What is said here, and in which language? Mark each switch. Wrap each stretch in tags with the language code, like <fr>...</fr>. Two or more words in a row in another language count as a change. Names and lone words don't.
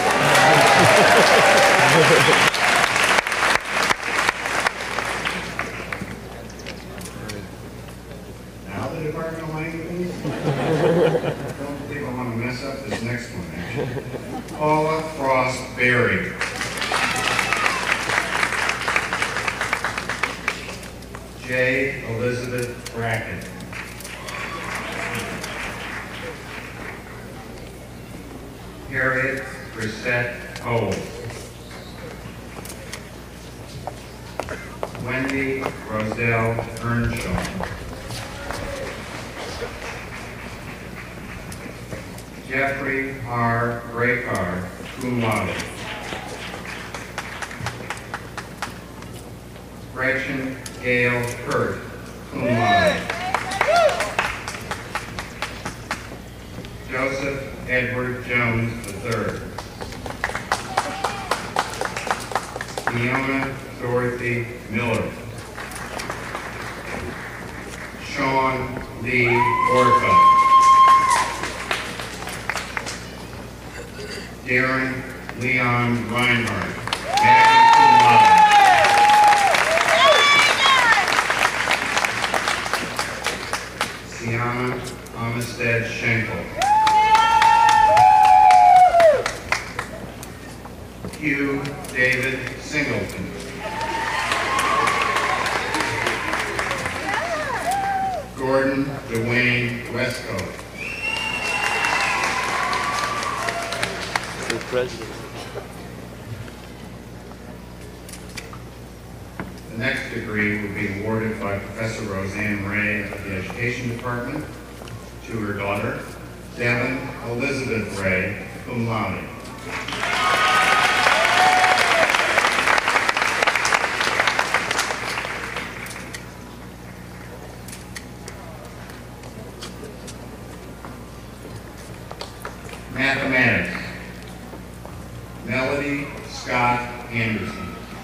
<en>Now the Department of Languages. I don't think I want to mess up this next one, actually. Paula Frost Berry. J. Elizabeth Brackett. Harriet Brissette Cole. Wendy Roselle Earnshaw. Jeffrey R. Graycar,</en> <la>cum laude.</la> <en>Gretchen Gail Hurt,</en> <la>cum laude.</la> <en>Joseph Edward Jones III. Fiona Dorothy Miller. Sean Lee Orfa. Darren Leon Reinhardt,</en> <la>magna cum laude.</la> <en>Sienna Amistad Schenkel. Hugh David Singleton. Gordon Dwayne Westcoat. President. The next degree will be awarded by Professor Roseanne Ray of the Education Department to her daughter, Devin Elizabeth Ray,</en> <la>cum laude.</la> <en>Mathematics. Melody Scott Anderson.</en>